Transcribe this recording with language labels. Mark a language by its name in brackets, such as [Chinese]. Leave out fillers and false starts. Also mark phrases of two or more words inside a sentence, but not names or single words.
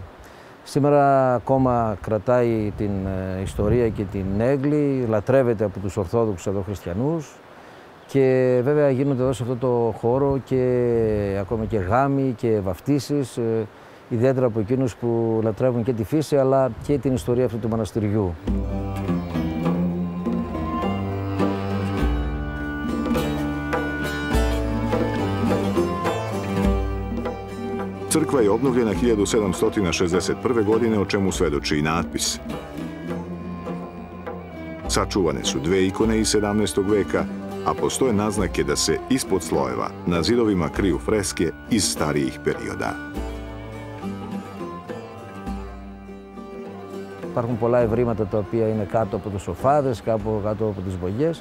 [Greek] Σήμερα ακόμα κρατάει την ιστορία και την έγκλη, λατρεύεται από τους Ορθόδοξους εδώ χριστιανούς και βέβαια γίνονται εδώ σε αυτό το χώρο και ακόμα και γάμοι και βαφτίσεις, ιδιαίτερα από εκείνους που λατρεύουν και τη φύση αλλά και την ιστορία αυτού του μοναστηριού. [Serbian] Crkva je obnovljena 1761. godine, o čemu svedoči i natpis. Sačuvane su dve ikone iz 17. veka, a postoje naznake da se ispod slojeva na zidovima kriju freske iz starijih perioda. [Greek] Υπάρχουν πολλά ευρήματα τα οποία είναι κάτω από τους σοφάδες, κάτω από τις βογιές.